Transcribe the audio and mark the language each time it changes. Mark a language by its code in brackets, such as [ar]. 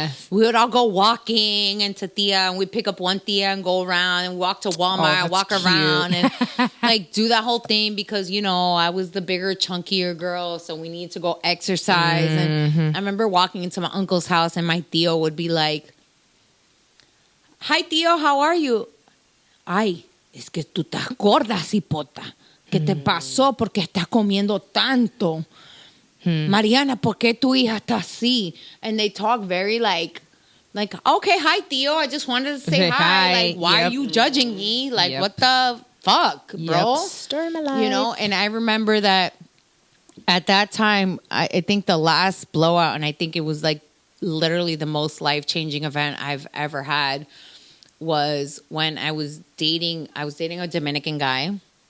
[en] We would all go walking into Tia, and we'd pick up one Tia and go around and walk to Walmart, walk around and do that whole thing because, I was the bigger, chunkier girl. So we need to go exercise. And I remember walking into my uncle's house and my Tio would be like, "Hi, Tio, how are you?" [es] "Ay, es que tú estás gorda, cipota. ¿Qué te pasó? ¿Por qué estás comiendo tanto? Mariana, ¿por qué tu hija está así?" [en] And they talk very like, okay, hi, Tio. I just wanted to say hi. Why are you judging me? What the fuck, bro? Story of my life. And I remember that at that time, I think the last blowout, and I think it was literally the most life-changing event I've ever had, was when I was dating a Dominican guy.